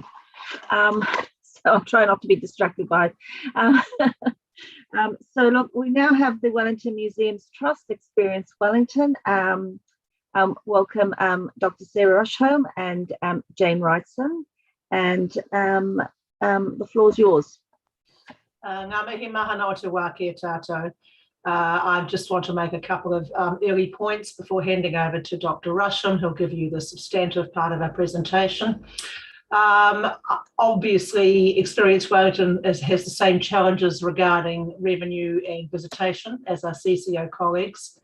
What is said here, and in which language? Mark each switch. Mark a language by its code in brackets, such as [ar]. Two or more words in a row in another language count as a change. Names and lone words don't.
[en] So I'll try not to be distracted by it. So look, we now have the Wellington Museums Trust Experience Wellington. Welcome Dr. Sarah Rushholm and Jane Wrightson, and the floor's yours. [mi] Ngā mihi mahana o te wā kia tātou. [en] I just want to make a couple of early points before handing over to Dr. Rushholm, who'll give you the substantive part of our presentation. Obviously, Experience Wellington has the same challenges regarding revenue and visitation as our CCO colleagues.